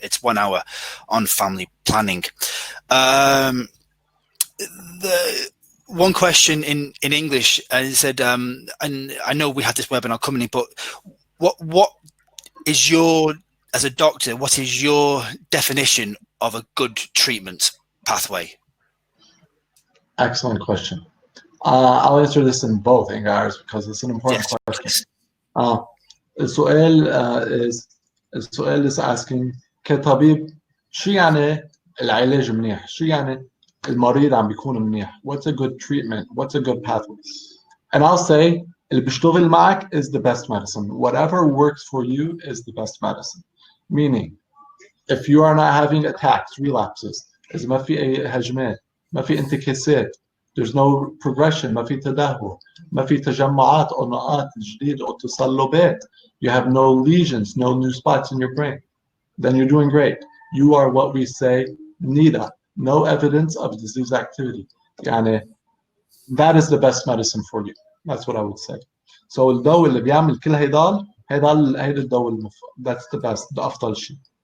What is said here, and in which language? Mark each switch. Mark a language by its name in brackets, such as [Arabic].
[English] It's 1 hour on family planning. The one question in English, I said, and I know we had this webinar coming in, but what is your, as a doctor, what is your definition of a good treatment pathway? Excellent question. I'll answer this in both, Ingars, because it's an important question. [Arabic] السؤال [English] is asking [Arabic] كطبيب شو يعني العلاج منيح؟ شو يعني المريض عم بيكون منيح? [English] What's a good treatment? What's a good pathway? And I'll say [Arabic] اللي بيشتغل معك [English] is the best medicine. Whatever works for you is the best medicine. Meaning, if you are not having attacks, relapses, [Arabic] إذا ما في أي هجمات، ما في انتكاسات, [English] there's no progression, [Arabic] ما في تدهور, ما في تجمعات أو نقاط جديدة أو تصلبات, [English] you have no lesions, no new spots in your brain, then you're doing great. You are what we say NIDA, no evidence of disease activity. يعني that is the best medicine for you. That's what I would say. [Arabic] So الدواء اللي بيعمل كل هيدا الدواء [English] that's the best, the [Arabic] أفضل شيء.